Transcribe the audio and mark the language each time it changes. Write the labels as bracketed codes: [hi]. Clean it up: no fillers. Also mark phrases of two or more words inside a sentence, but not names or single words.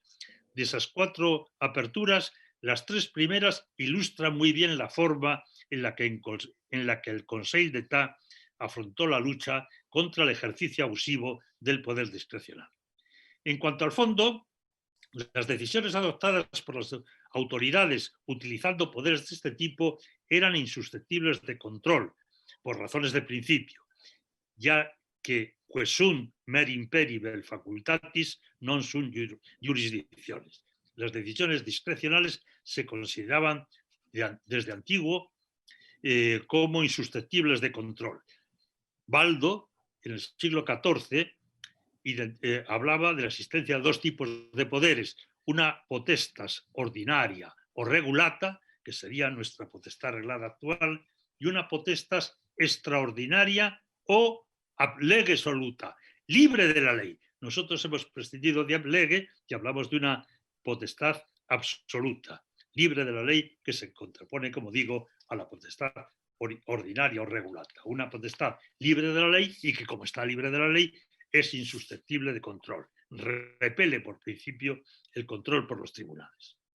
[es] De esas 4 aperturas, las 3 primeras ilustran muy bien la forma en la que el Conseil d'État afrontó la lucha contra el ejercicio abusivo del poder discrecional. En cuanto al fondo, las decisiones adoptadas por las autoridades utilizando poderes de este tipo eran insusceptibles de control, por razones de principio, ya que [la] quae sunt mer imperi vel facultatis non sunt jurisdicciones. [es] Las decisiones discrecionales se consideraban desde antiguo como insusceptibles de control. Baldo, en el siglo XIV, hablaba de la existencia de 2 tipos de poderes: una [la] potestas ordinaria o regulata, [es] que sería nuestra potestad reglada actual, y una [la] potestas extraordinaria o ab lege soluta, [es] libre de la ley. Nosotros hemos prescindido de [la] ab lege [es] y hablamos de una potestad absoluta, libre de la ley, que se contrapone, como digo, a la potestad ordinaria o regulata. Una potestad libre de la ley y que, como está libre de la ley, es insusceptible de control. Repele por principio el control por los tribunales.